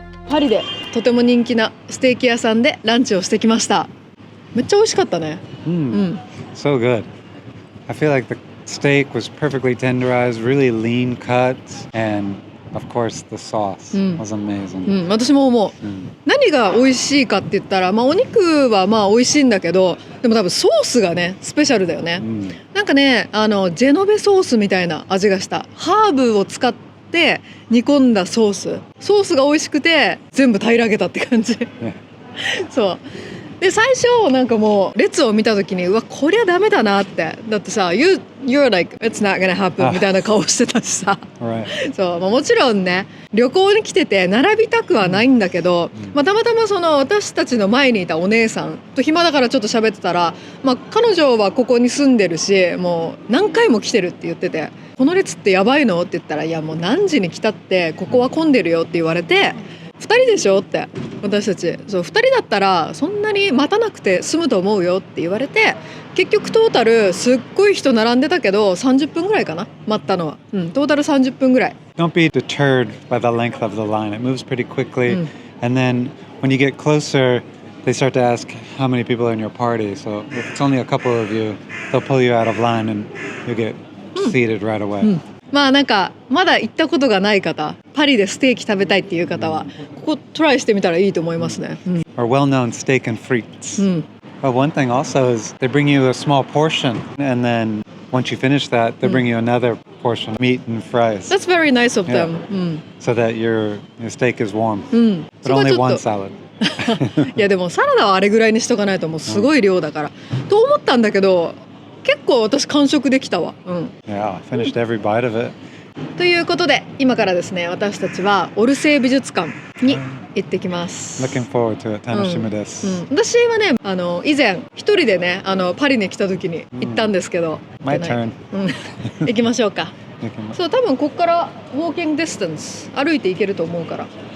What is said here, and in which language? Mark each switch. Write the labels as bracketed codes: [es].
[ja] パリでとても人気なステーキ屋さんでランチをしてきました。めっちゃ美味しかったね。 [en] So good. I feel like the steak was perfectly tenderized, really lean cuts, and of course the sauce was amazing. [ja] 私も思う。何が美味しいかって言ったら、お肉は美味しいんだけど、でも多分ソースがねスペシャルだよね。なんかねジェノベソースみたいな味がした。ハーブを使って煮込んだソースが美味しくて全部平らげたって感じ。そうで最初なんかもう列を見た時にうわこりゃダメだなって。だってさ [en] You're like it's not gonna happen [ja] みたいな顔してたしさそう、もちろんね旅行に来てて並びたくはないんだけど、たまたまその私たちの前にいたお姉さんと暇だからちょっと喋ってたら、彼女はここに住んでるしもう何回も来てるって言ってて、この列ってやばいのって言ったら、いやもう何時に来たってここは混んでるよって言われて、2人でしょって私たち、そう2人だったらそんなに待たなくて済むと思うよって言われて、結局トータルすっごい人並んでたけど30分ぐらいかな待ったのは、トータル30分ぐらい。 [en] Don't be deterred by the length of the line. It moves pretty quickly, and then when you get closer they start to ask how many people are in your party. So if it's only a couple of you, they'll pull you out of line and you get seated right away. [ja] なんかまだ行ったことがない方、パリでステーキ食べたいっていう方はここトライしてみたらいいと思いますね。 [en] Or well-known steak and frites. But one thing also is they bring you a small portion, and then once you finish that, they bring you another portion of meat and fries. That's very nice of them. So that your steak is warm. But only one salad. [ja] いやでもサラダはあれぐらいにしとかないともうすごい量だから、と思ったんだけど結構私完食できたわ。 [en] Yeah, I finished every bite of it. [ja] ということで今からですね私たちはオルセー美術館に行ってきます。 [en] Looking forward to it. [ja] 楽しみです。私はね以前一人でねパリに来た時に行ったんですけど、 [en] My turn. [ja] 行きましょうか。そう多分ここからウォーキングディスタンス歩いて行けると思うから。